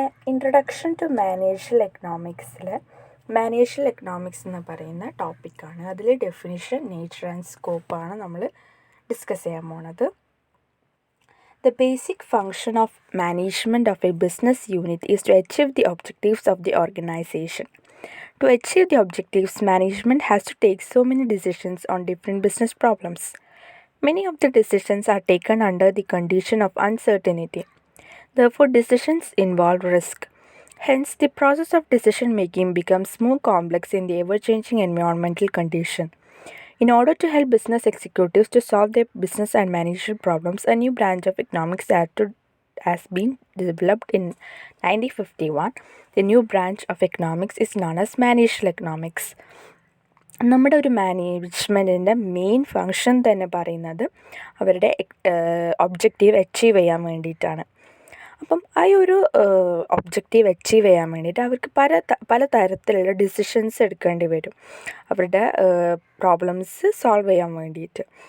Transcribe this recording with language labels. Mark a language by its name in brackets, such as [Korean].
[Malayalam] Introduction to മാനേജൽ എക്കണോമിക്സിൽ മാനേജൽ economics എന്ന് പറയുന്ന ടോപ്പിക്കാണ്. അതിൽ ഡെഫിനിഷൻ, നേച്ചർ ആൻഡ് സ്കോപ്പാണ് നമ്മൾ ഡിസ്കസ് ചെയ്യാൻ പോണത്. [English] The basic function of management of a business unit is to achieve the objectives of the organization. To achieve the objectives, management has to take so many decisions on different business problems. Many of the decisions are taken under the condition of uncertainty. Therefore, decisions involve risk. Hence, the process of decision making becomes more complex in the ever-changing environmental condition. In order to help business executives to solve their business and managerial problems, a new branch of economics has been developed in 1951. The new branch of economics is known as managerial economics. [Malayalam] നമ്മുടെ ഒരു മാനേജ്മെൻറ്റിൻ്റെ main function തന്നെ പറയുന്നത് അവരുടെ objective achieve ചെയ്യാൻ വേണ്ടിയിട്ടാണ്. അപ്പം ആ ഒരു ഒബ്ജക്റ്റീവ് അച്ചീവ് ചെയ്യാൻ വേണ്ടിയിട്ട് അവർക്ക് പല തരത്തിലുള്ള ഡിസിഷൻസ് എടുക്കേണ്ടി വരും, അവരുടെ പ്രോബ്ലംസ് സോൾവ് ചെയ്യാൻ വേണ്ടിയിട്ട്.